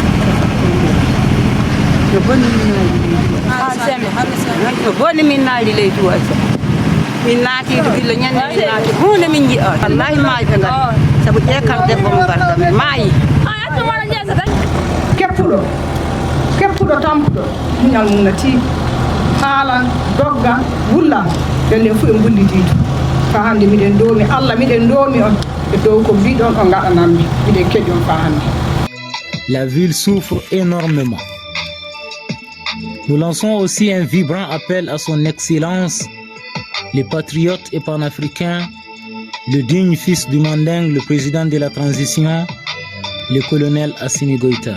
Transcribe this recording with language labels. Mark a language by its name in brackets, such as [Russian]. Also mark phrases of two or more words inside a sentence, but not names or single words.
[Fula] no bonni min naali leydi wasa min naati gilla ñande min naati hunde min jiya wallahi maayi ɓe ngati sabu ƴeekal debbo mo garda min maayi keppuɗo tampuɗo muñal mum no tii haalan dogga wulla ɓenne fof e bullitiito fa hannde miɗen doomi Allah miɗen doomi on e dow ko mbiɗon o gaɗanammi miɗen keƴi on fa hannde. [French] La ville souffre énormément. Nous lançons aussi un vibrant appel à son Excellence, le patriote et panafricain, le digne fils du Manding, le président de la transition, le colonel Assimi Goïta.